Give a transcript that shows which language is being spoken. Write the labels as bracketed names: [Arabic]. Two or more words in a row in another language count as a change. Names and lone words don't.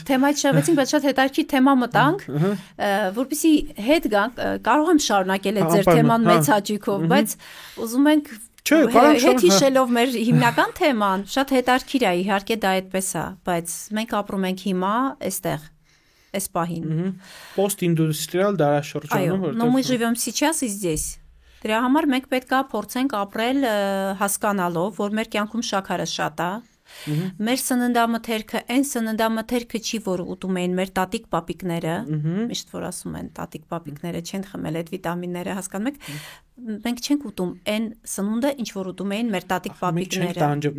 [Armenian] Թեմայից շեղվեցինք, բայց շատ հետաքրքիր թեմա մտանք, որպեսզի հետ գանք, կարող եմ շարունակել այդ ձեր թեման մեծ հաճույքով, բայց ուզում ենք հետ հիշելով մեր հիմնական թեման, շատ հետաքրքիր է, իհարկե դա այդպես է, բայց մենք ապրում ենք հիմա այստեղ, այս պահին։ Post-industrial դարաշրջանում, որտեղ [Russian] но мы живем сейчас и здесь։ [Armenian] Դրա համար մենք պետք է փորձենք ապրել հասկանալով, որ մեր կյանքում շաքարը շատ է։ Մեր սննդամթերքը, այն սննդամթերքը չի, որ ուտում էին մեր տատիկ պապիկները, միշտ որ ասում են տատիկ պապիկները չեն խմել այդ վիտամինները, հասկանում եք, մենք չենք ուտում այն սնունդը, ինչ որ ուտում էին մեր տատիկ պապիկները։